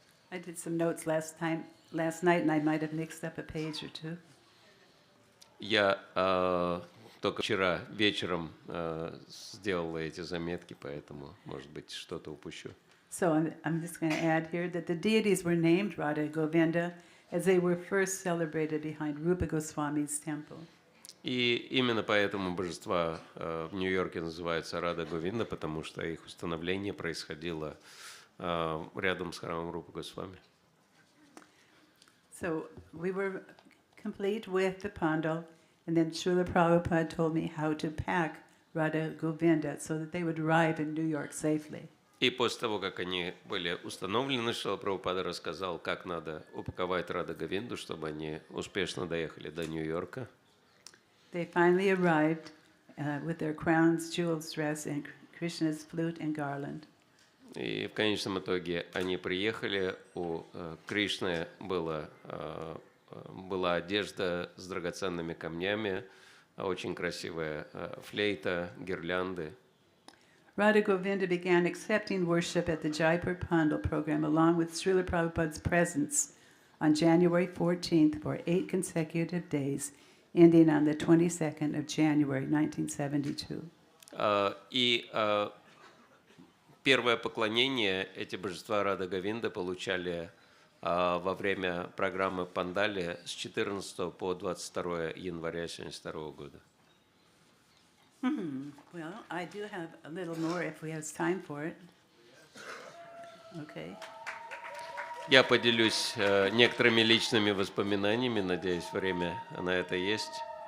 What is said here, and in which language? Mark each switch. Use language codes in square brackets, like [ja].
[en] I did some notes last night, and I might have mixed up a page or two. [ru] Я только вчера вечером сделал эти заметки, поэтому, может быть, что-то упущу. [en] So I'm just going to add here that the deities were named Radha Govinda as they were first celebrated behind Rupa Goswami's temple. [ru] И именно поэтому божества в Нью-Йорке называются Рада Говинда, потому что их установление происходило рядом с храмом Рупы Госвами. [en] So we were complete with the pandal, and then Srila Prabhupada told me how to pack Radha Govinda so that they would arrive in New York safely. [ru] И после того, как они были установлены, Шрила Прабхупада рассказал, как надо упаковать Рада Говинду, чтобы они успешно доехали до Нью-Йорка. [en] They finally arrived with their crowns, jewels, dress, and Krishna's flute and garland. [ru] И в конечном итоге они приехали, у Кришны была одежда с драгоценными камнями, очень красивая флейта, гирлянды. [en] Radha Govinda began accepting worship at the Jaipur Pandal program along with Srila Prabhupada's presence on January 14th for 8 consecutive days, ending on the 22nd of January 1972. [ru] И первое поклонение эти божества Рада Говинда получали во время программы Пандали с 14 по 22 января 1972 года. [en] Well, I do have a little more if we have time for it. Okay. [ru] Я поделюсь некоторыми личными воспоминаниями, надеюсь, время на это есть.